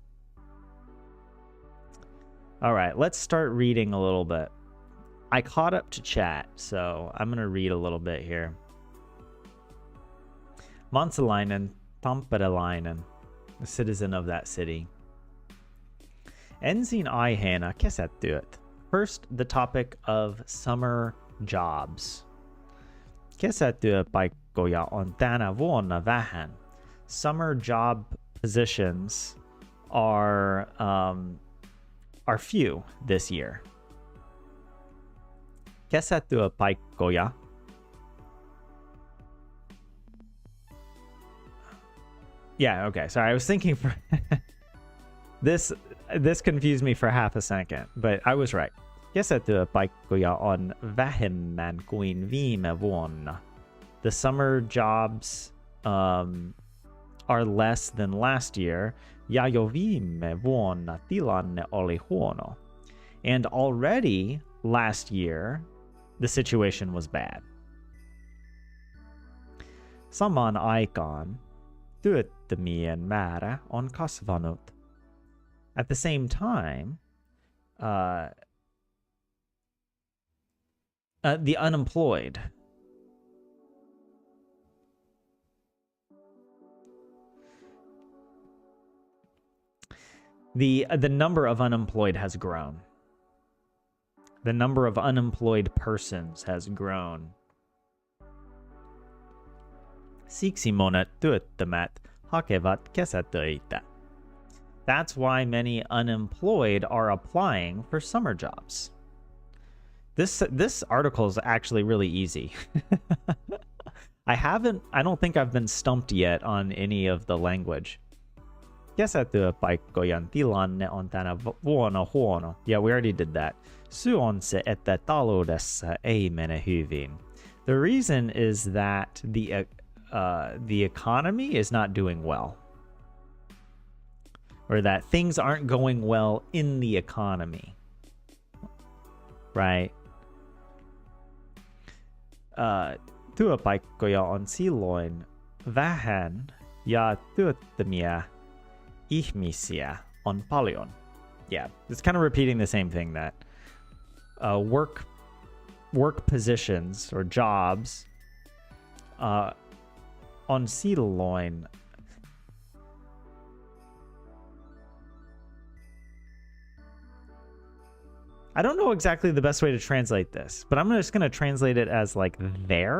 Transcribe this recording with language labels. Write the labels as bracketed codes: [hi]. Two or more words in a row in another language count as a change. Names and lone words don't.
[en] All right, let's start reading a little bit. I caught up to chat, so I'm going to read a little bit here. [fi] Monsalainen, Tamperelainen, [en] a citizen of that city. [fi] Ensin aiheena kesätyöt. [en] First, the topic of summer jobs. [fi] Kesätyöpaikkoja on tänä vuonna vähän. [en] Summer job positions are few this year. [fi] Kesätyöpaikkoja. [en] Yeah, okay. Sorry, I was thinking for this confused me for half a second, but I was right. [fi] Kesätyöpaikkoja on vähemmän kuin viime vuonna. [en] The summer jobs are less than last year. [fi] Ja jo viime vuonna tilanne oli huono. [en] And already last year, the situation was bad. [fi] Samaan aikaan työttömien määrä on kasvanut. [en] At the same time, the unemployed. The number of unemployed has grown. The number of unemployed persons has grown. [fi] Siksi monet työttömät hakevat kesätöitä. [en] That's why many unemployed are applying for summer jobs. This article is actually really easy. I don't think I've been stumped yet on any of the language. [fi] Kesätyöpaikkojen tilanne on tänä vuonna huono. [en] Yeah, we already did that. [fi] Syy on se, että taloudessa ei mene hyvin. [en] The reason is that the economy is not doing well. Or that things aren't going well in the economy. Right? [fi] Työpaikkoja on silloin vähän ja työttömiä ihmisiä on paljon. [en] Yeah, it's kind of repeating the same thing, that work positions or jobs [fi] on silloin. [en] I don't know exactly the best way to translate this, but I'm just going to translate it as like there.